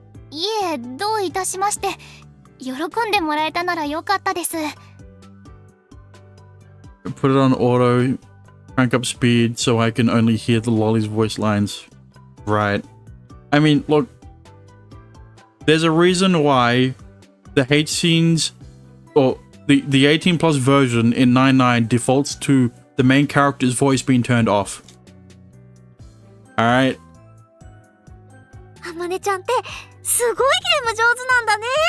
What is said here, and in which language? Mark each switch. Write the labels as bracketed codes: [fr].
[ja] いえ、どういたしまして。喜んでもらえたならよかったです。 [en] Put it on auto, crank up speed so I can only hear the lolly's voice lines. Right. I mean, look, there's a reason why the H scenes, or the 18 plus version in 9-9 defaults to the main character's voice being turned off. Alright. [ja] あまねちゃんってすごいゲーム上手なんだね。